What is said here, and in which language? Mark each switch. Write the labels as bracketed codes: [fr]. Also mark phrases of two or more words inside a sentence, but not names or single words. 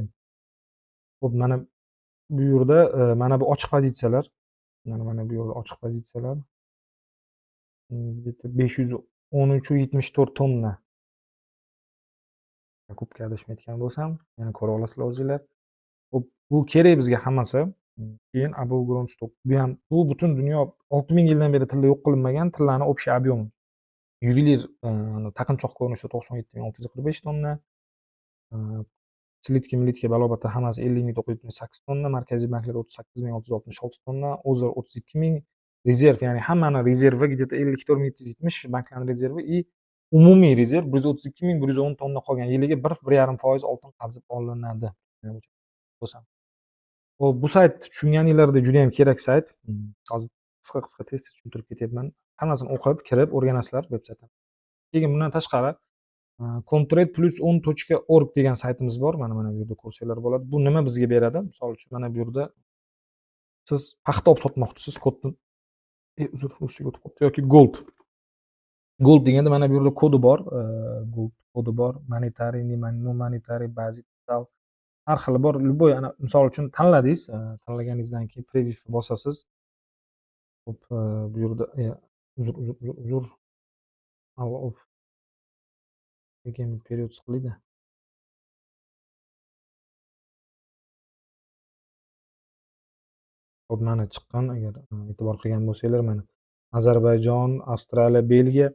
[uz] Xo'p, mana bu yerda mana bu ochiq pozitsiyalar. Mana bu yerda ochiq pozitsiyalar. 513.74 tonna. Ko'pga adashmayotgan bo'lsam, yana ko'ra olasizlar o'zinglar. Xo'p, bu kerak bizga hammasi. [en] Keyin above ground stock. [uz] Bu butun dunyo 6000 yildan beri tilla yo'q qilinmagan, tillani [ru] общий объем. [uz] Yuvelir taqinchoq ko'rinishda 97.645 tonna. Slitka balobatlar hammasi 50.978 tonna, markaziy banklar 38.666 tonna, o'zar 32.000, rezerv, ya'ni hammani rezervi где-то 54.770 banklarning rezervi и umumiy rezerv 132.110 tonna qolgan. Yiliga 1.5% oltin qazib olinadi. Bo'lsam. Xo'p, bu sayt tushunganinglarda juda ham kerak sayt. Hozir qisqa tez tushuntirib ketyapman. Hammasini o'qib, kirib o'rganasizlar veb-saytdan. Keyin bundan tashqari contract+on.org degan saytimiz bor. Mana bu yerda ko'rsanglar bo'ladi. Bu nima bizga beradi? Misol uchun mana bu yerda siz paxta olib sotmoqchisiz, kodni Russiyaga o'tib qolibdi yoki gold. Gold deganda mana bu yerda kodi bor. Gold kodi bor. [en] Monetary, non-monetary, basic, digital [uz] har xili bor. Любой ana misol uchun tanladingiz. Tanlaganingizdan keyin preview bosasiz. Hop, bu yerda uzr. Keyin period qilaydi. Hop, mana chiqqan, agar e'tibor qilgan bo'lsanglar, mana Ozarbayjon, Avstraliya, Belgiya.